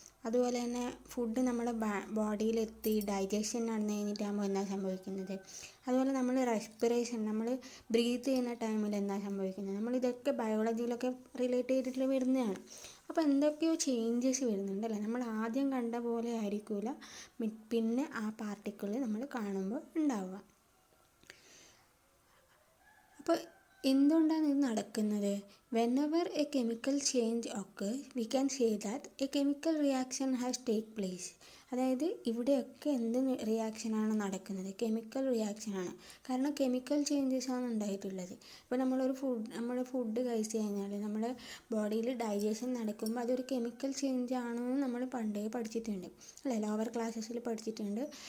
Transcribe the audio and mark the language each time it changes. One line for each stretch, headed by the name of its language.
Malayalam: അതുപോലെ തന്നെ ഫുഡ് നമ്മുടെ ബോഡിയിലെത്തി ഡൈജഷൻ നടന്നു കഴിഞ്ഞിട്ടാകുമ്പോൾ എന്താ സംഭവിക്കുന്നത്, അതുപോലെ നമ്മൾ റെസ്പിറേഷൻ, നമ്മൾ ബ്രീത്ത് ചെയ്യുന്ന ടൈമിൽ എന്താ സംഭവിക്കുന്നത്, നമ്മളിതൊക്കെ ബയോളജിയിലൊക്കെ റിലേറ്റ് ചെയ്തിട്ട് വരുന്നതാണ്. അപ്പോൾ എന്തൊക്കെയോ ചേഞ്ചസ് വരുന്നുണ്ട് അല്ലേ. നമ്മൾ ആദ്യം കണ്ട പോലെ ആയിരിക്കില്ല പിന്നെ ആ പാർട്ടിക്കിൾ നമ്മൾ കാണുമ്പോൾ ഉണ്ടാവുക. അപ്പോൾ എന്തുകൊണ്ടാണ് ഇത് നടക്കുന്നത്?
English: whenever a chemical change occurs we can say that a chemical reaction has take place.
Malayalam: അതായത് ഇവിടെയൊക്കെ എന്ത് റിയാക്ഷനാണ് നടക്കുന്നത്, കെമിക്കൽ റിയാക്ഷനാണ്. കാരണം കെമിക്കൽ ചേഞ്ചസ് ആണ് ഉണ്ടായിട്ടുള്ളത്. ഇപ്പോൾ നമ്മൾ ഫുഡ് കഴിച്ച് കഴിഞ്ഞാൽ നമ്മുടെ ബോഡിയിൽ ഡൈജഷൻ നടക്കുമ്പോൾ അതൊരു കെമിക്കൽ ചേഞ്ച് ആണെന്ന് നമ്മൾ പണ്ടേ പഠിച്ചിട്ടുണ്ട് അല്ലേ, ലോവർ ക്ലാസ്സസിൽ പഠിച്ചിട്ടുണ്ട്.